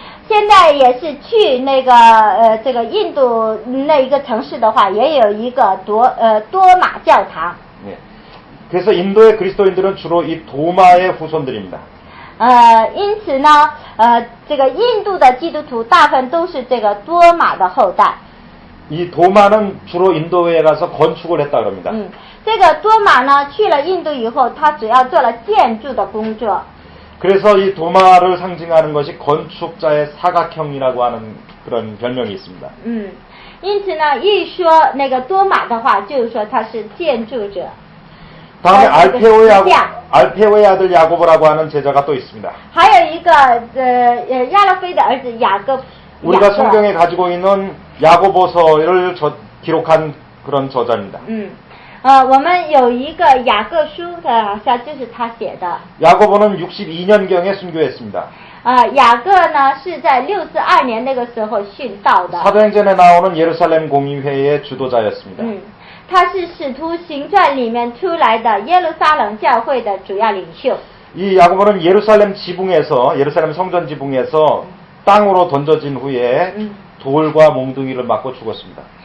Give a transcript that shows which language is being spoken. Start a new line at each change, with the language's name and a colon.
Chinese: 现在也是去那个这个印度那一个城市的话，也有一个多马教堂。
Korean: 네. 그래서 인도의 그리스도인들은 주로 이 도마의 후손들입니다.
Chinese: 因此呢，这个印度的基督徒大部分都是这个多马的后代。
Korean: 이 도마는 주로 인도에 가서 건축을 했다 그럽니다.
Chinese: 这个多马呢，去了印度以后，他主要做了建筑的工作。
Korean: 그래서 이 도마를 상징하는 것이 건축자의 사각형이라고 하는 그런 별명이 있습니다.
Chinese: 因此呢，一说那个多马的话，就是说他是建筑者。
Korean: 다음에 알페오의 아들 야고보라고 하는 제자가 또 있습니다.
Chinese: 还有一个亚勒菲的儿子雅各。
Korean: 우리가 성경에 가지고 있는 야고보서를 기록한 그런 저자입니다.
Chinese: 我们有一个雅各书的，好像就是他写的。
Korean: 야고보는 62년경에 순교했습니다.
Chinese: 雅各呢是在62年那个时候殉道的。
Korean: 사도행전에 나오는 예루살렘 공의회의 주도자였습니다.
Chinese: 他是使徒行传里面出来的耶路撒冷教会的主要领袖。
Korean: 이 야고보는 예루살렘 성전 지붕에서 땅으로 던져진 후에 돌과 몽둥이를 맞고 죽었습니다.